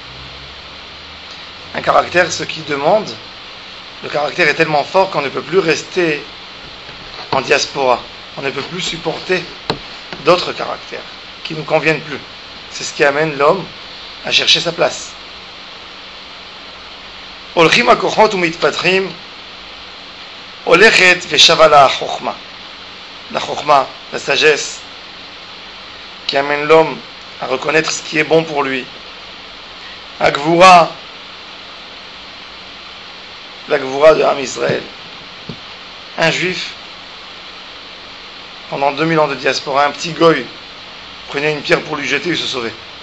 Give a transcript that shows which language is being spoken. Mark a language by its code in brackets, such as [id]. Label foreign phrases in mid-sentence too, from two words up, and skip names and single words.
[fr] Un caractère, ce qui demande, le caractère est tellement fort qu'on ne peut plus rester en diaspora. On ne peut plus supporter d'autres caractères qui ne nous conviennent plus. C'est ce qui amène l'homme à chercher sa place. [he] הולכים הכוחות ומתפתחים, הולכת ושבה לה החוכמה. [fr] La chokma, la sagesse, qui amène l'homme à reconnaître ce qui est bon pour lui. Agvura, la gvura de Am Israël. Un juif, pendant 2000 ans de diaspora, un petit goy prenait une pierre pour lui jeter et se sauver.